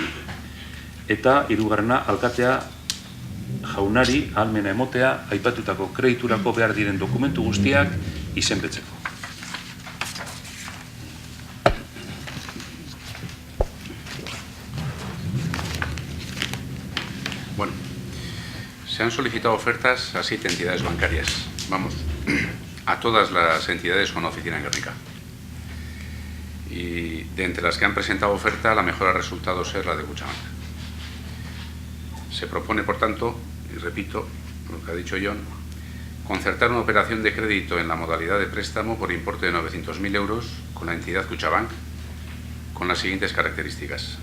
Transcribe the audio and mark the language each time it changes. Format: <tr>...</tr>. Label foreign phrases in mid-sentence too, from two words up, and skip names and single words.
<eu>Eta hirugarrena alkatea jaunari ahalmena emotea aipatutako krediturako behar diren dokumentu guztiak izenpetzeko.</eu> <es>Bueno, se han solicitado ofertas a 7 entidades bancarias. Vamos, a todas las entidades con oficina en Guernica. Y de entre las que han presentado oferta, la mejor ha resultado ser la de Kutxabank. Se propone, por tanto, y repito lo que ha dicho Jon, concertar una operación de crédito en la modalidad de préstamo por importe de 900.000 euros con la entidad Kutxabank, con las siguientes características.</es>